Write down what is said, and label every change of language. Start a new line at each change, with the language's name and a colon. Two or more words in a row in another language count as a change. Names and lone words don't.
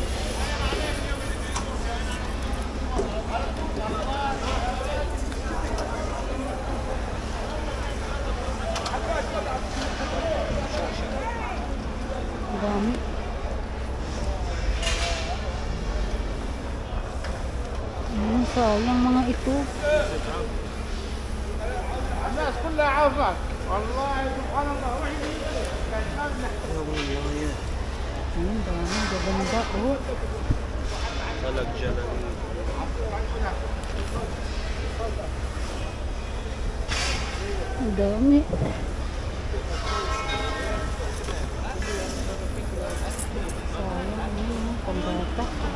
Filipino: Dami. Sayang mga ito.
Arabic: الناس كلها عارفاك والله سبحان الله
Filipino: Dami, gaganda, oh. Talag dyan Ang dami. Sayang, oh, pambata.